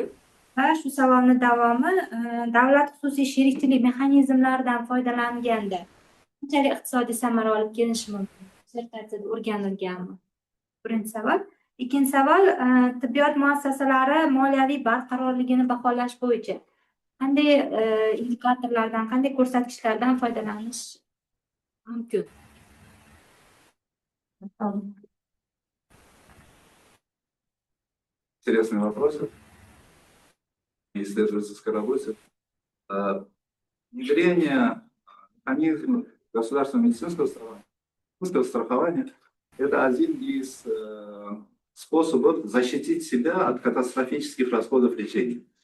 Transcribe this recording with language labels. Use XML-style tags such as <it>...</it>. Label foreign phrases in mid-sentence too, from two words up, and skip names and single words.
<uz>Va shu savolning davomi, davlat xususiy sherikchilik mexanizmlaridan foydalanganda qanchalik iqtisodiy samara olib kelinishi mumkin? Dissertatsiyada o'rganilganmi? Birinchi savol. Ikkinchi savol, tibbiyot muassasalari moliyaviy barqarorligini baholash bo'yicha qanday indikatorlardan, qanday ko'rsatkichlardan foydalanish mumkin?</uz> <ru>Интересные вопросы. Исследовательской работе. Внедрение механизмов государственного медицинского страхования – это один из способов защитить себя от катастрофических расходов лечения.</ru>